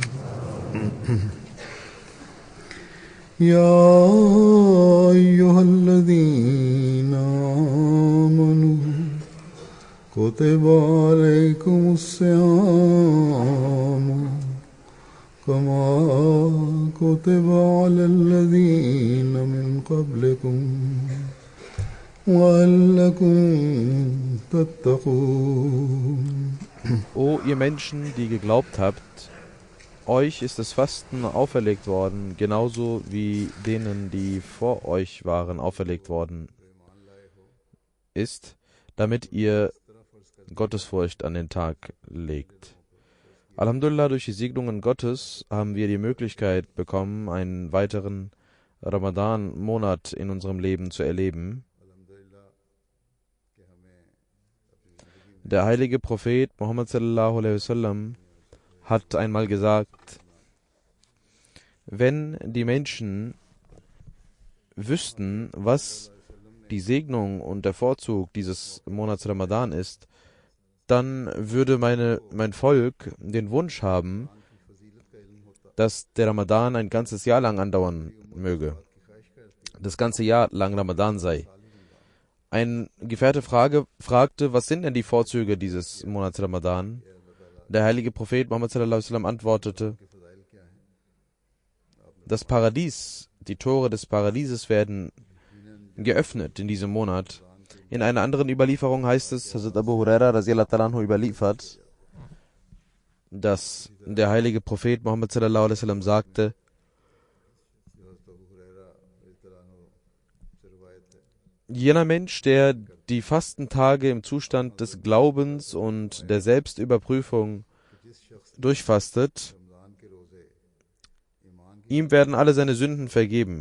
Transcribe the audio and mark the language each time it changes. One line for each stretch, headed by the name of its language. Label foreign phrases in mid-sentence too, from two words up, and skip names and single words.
Arabic: يا أيها الذين آمنوا كتب عليكم الصيام كما كتب على الذين من قبلكم لعلكم تتقون.
German: O ihr Menschen, die geglaubt habt, euch ist das Fasten auferlegt worden, genauso wie denen, die vor euch waren, auferlegt worden ist, damit ihr Gottesfurcht an den Tag legt. Alhamdulillah, durch die Segnungen Gottes haben wir die Möglichkeit bekommen, einen weiteren Ramadan-Monat in unserem Leben zu erleben. Der heilige Prophet Muhammad
Arabic: صلى الله عليه وسلم
German: hat einmal gesagt, wenn die Menschen wüssten, was die Segnung und der Vorzug dieses Monats Ramadan ist, dann würde mein Volk den Wunsch haben, dass der Ramadan ein ganzes Jahr lang andauern möge. Das ganze Jahr lang Ramadan sei. Ein Gefährte fragte, was sind denn die Vorzüge dieses Monats Ramadan? Der heilige Prophet Muhammad
Arabic: صلى الله عليه وسلم
German: antwortete, das Paradies, die Tore des Paradieses werden geöffnet in diesem Monat. In einer anderen Überlieferung heißt es, Hazrat Abu Huraira
Arabic: رضي الله تعالى عنه
German: überliefert, dass der heilige Prophet Muhammad
Arabic: صلى الله عليه وسلم
German: sagte, jener Mensch, der die Fastentage im Zustand des Glaubens und der Selbstüberprüfung durchfastet, ihm werden alle seine Sünden vergeben.